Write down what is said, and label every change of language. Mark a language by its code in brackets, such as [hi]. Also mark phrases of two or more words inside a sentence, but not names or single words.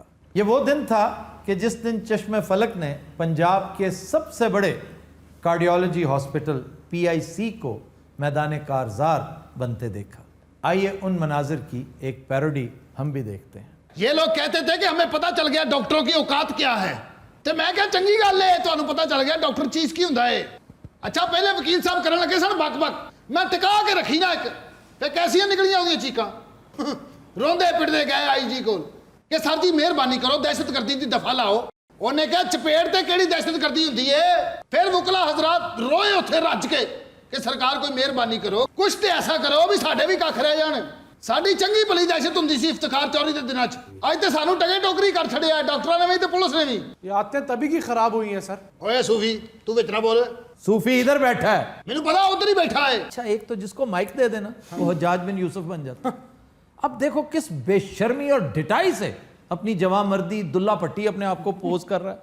[ur] یہ وہ دن تھا کہ جس دن چشم فلک نے پنجاب کے سب سے بڑے [en] cardiology hospital [ur] PIC کو میدان کارزار بنتے دیکھا. آئیے ان مناظر کی ایک پیروڈی ہم بھی دیکھتے ہیں. یہ لوگ کہتے تھے کہ ہمیں پتہ چل گیا ڈاکٹروں کی اوقات کیا ہے. [pa] تو میں کہا چنگی گل ہے، تو پتہ چل گیا ڈاکٹر چیز کی ہوندا ہے. اچھا پہلے وکیل صاحب کرن لگے سن بک بک، میں ٹکا کے رکھی نا ایک تے کیسیاں نکلیاں ہوندیاں چیکاں. روندے پٹدے گئے IG کول کہ سر جی مہربانی کرو دہشت گردی دی دفعہ لاؤ. انہیں کہا چپیڑ تے کیڑی دہشت گردی ہوندی ہے. پھر وکلا حضرات روئے اتھے رج کے کہ سرکار کوئی مہربانی کرو، کچھ تے ایسا کرو بھی ساڈے بھی کھ رہ جان. ساڈی چنگی بھلی دہشت ہوندی سی افتخار چوری دے دناں چ، اج تے سانو ٹگے ٹوکری کر چھڑیا ہے ڈاکٹراں نے بھی تے پولیس نے بھی. [ur] یہ عادتیں تبھی کی خراب ہوئی ہیں سر. [pa] اوے صوفی تو وچ نہ بول، [ur] صوفی ادھر بیٹھا ہے. [pa] مینوں پتا ادھر ہی بیٹھا ہے. [ur] اچھا ایک تو جس کو مائک دے دینا وہ حجاج بن یوسف بن جاتا. اب دیکھو کس بے شرمی اور ڈٹائی سے اپنی جواں مردی دلہ پٹی اپنے آپ کو پوز کر رہا ہے.